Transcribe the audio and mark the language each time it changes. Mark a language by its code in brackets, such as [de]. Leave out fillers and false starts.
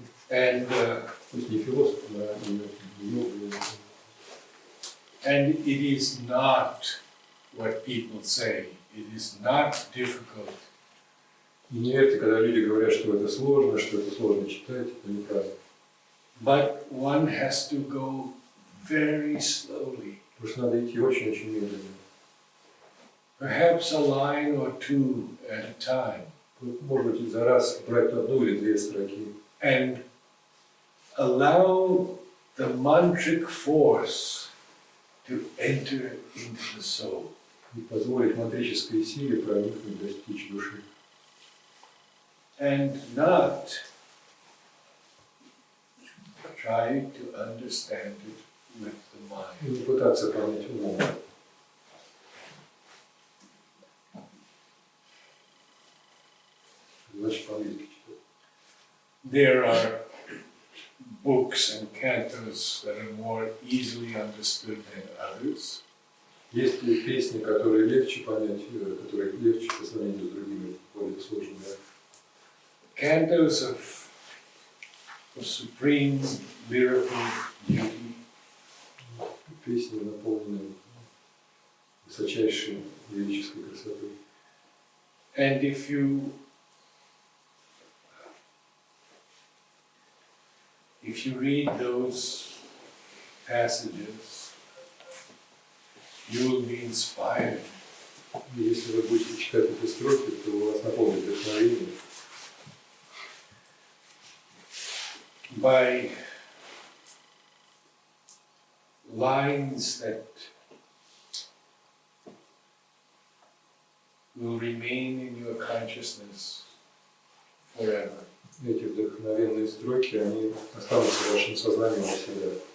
[en] And it is not what people say. It is not difficult. [ru] Не верьте, когда люди говорят, что это сложно читать, это неправда. [en] But one has to go very slowly. [ru] Потому что надо идти очень-очень медленно. [en] Perhaps a line or two at a time. [ru] Может быть, за раз брать одну или две строки. [en] And allow the mantric force to enter into the soul. [ru] И позволить мантрической силе проникнуть, достичь души. [en] And not try to understand it with the mind. [ru] И не пытаться понять умом. Значит, по-английски читать. [en] There are books and cantos that are more easily understood than others. [ru] Есть песни, которые легче понять, которые легче по сравнению с другими, более сложными. [en] Cantos of supreme lyrical beauty. [ru] Песни, наполненные высочайшей лирической красотой. [en] And if you read those passages, you will be inspired. [ru] И если вы будете читать эти строки, то у вас наполнит вдохновение. [en] By lines that will remain in your consciousness forever. [ru] Эти вдохновенные строки, они останутся в вашем сознании навсегда.